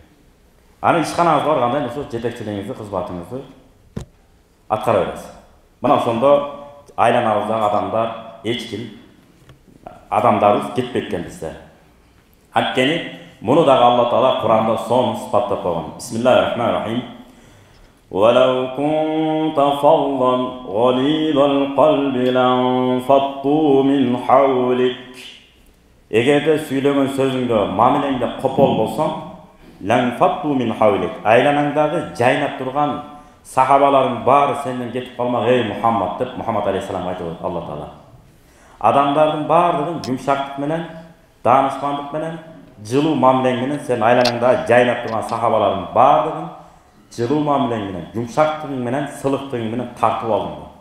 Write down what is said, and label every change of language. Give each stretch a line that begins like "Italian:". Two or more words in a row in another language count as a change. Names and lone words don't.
Kyrgyz: Аны ишканаңызга барганда ошо жетекчилигиңизди, кызматыңызды аткара бересиз. Мына ошондо айланабыздагы адамдар, эч ким адамдарыбыз кетпейт экен бизде. Анткени муну дагы Алла Таала Куранда сонун сыпаттап койгон.
Arabic: Бисмиллахир-рахманир-рахим. وَلَوْ كُنْتَ فَظًّا غَلِيظَ الْقَلْبِ لَانفَضُّوا مِنْ حَوْلِكَ.
Kyrgyz: Эгерде сүйлөгөн сөзүңдө, мамилеңде копол болсоң,
Arabic: لَانفَضُّوا مِنْ حَوْلِكَ.
Kyrgyz: Айланаңдагы жайнап турган сахабалардын баары сенден кетип калмак, эй Мухаммад деп Мухаммад алейхиссалам айтып Алла Таала. Адамдардын баардыгын жумшактык менен, даанышмандык менен, жылуу мамилең менен сен айланаңдагы жайнап турган сахабалардын баардыгын жылуу мамилең менен, жумшактыгың менен, сылыктыгың менен тартып алдың.